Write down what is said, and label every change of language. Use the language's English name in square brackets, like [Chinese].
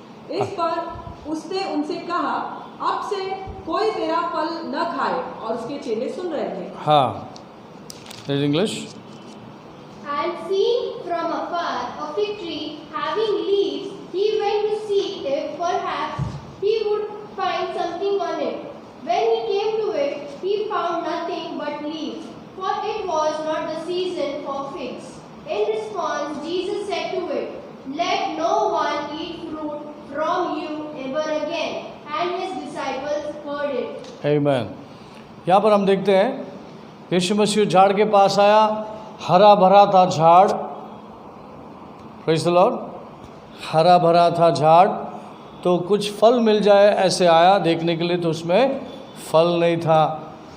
[Hindi] इस पर उसने उनसे कहा अब से कोई तेरा फल न खाए, और उसके चेले सुन रहे थे। [English] हाँ, in English. And seeing from afar a fig tree having leaves, he went to see if perhaps he would find something on it. When he came to it, he found nothing but leaves, for it was not the season for figs. In response, Jesus said to it, "Let no one eat fruit from you ever again." And his disciples heard it. Amen. [Hindi] यहाँ पर हम देखते हैं यीशु मसीह झाड़ के पास आया, हरा भरा था झाड़। [English] Praise the Lord. [Hindi] हरा भरा था झाड़, तो कुछ फल मिल जाए ऐसे आया देखने के लिए, तो उसमें फल नहीं था।